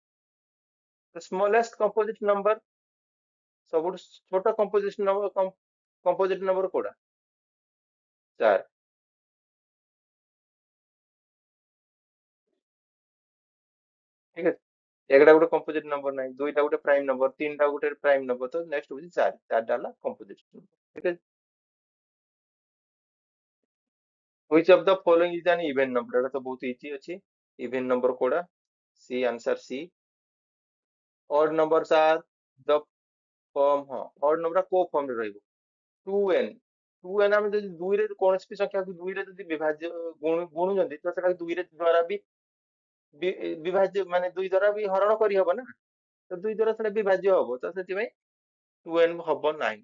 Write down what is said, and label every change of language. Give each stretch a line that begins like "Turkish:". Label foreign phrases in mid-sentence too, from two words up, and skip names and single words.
English: smallest composite number,
Odia: ସବୁଠୁ ଛୋଟ
English: composite number, composite number
Odia: କୋଉଟା, 4, ଠିକ ଅଛି। ଏକଟା ଗୋଟେ
English: composite number
Odia: ନାହିଁ, ଦୁଇଟା ଗୋଟେ
English: prime number,
Odia: ତିନିଟା ଗୋଟେ
English: prime number,
Odia: ତ ନେକ୍ସଟ ହଉଛି 4, 4ଟା ହେଲା
English: composite number,
Odia: ଠିକ ଅଛି।
English: which of the following is an even number,
Odia: ଏଟା ତ ବହୁତ ଇଜି ଅଛି,
English: even number
Odia: କୋଉଟା, ସି,
English: answer C. odd numbers are the form,
Odia: ହଁ
English: odd number
Odia: କୋଉ ଫର୍ମ ରେ ରହିବ, 2n, 2n ଆମେ ଯଦି ଦୁଇରେ କୌଣସି ବି ସଂଖ୍ୟାକୁ ଦୁଇରେ ଯଦି ବିଭାଜ୍ୟ ଗୁଣୁଛନ୍ତି, ତ ସେଟା ଦୁଇରେ ଦ୍ୱାରା ବି ବିଭାଜ୍ୟ, ମାନେ ଦୁଇ ଦ୍ୱାରା ବି ହରଣ କରିହବ ନା, ତ ଦୁଇ ଦ୍ୱାରା ସେଟା ବିଭାଜ୍ୟ ହବ, ତ ସେଥିପାଇଁ 2n ହବ ନାହିଁ।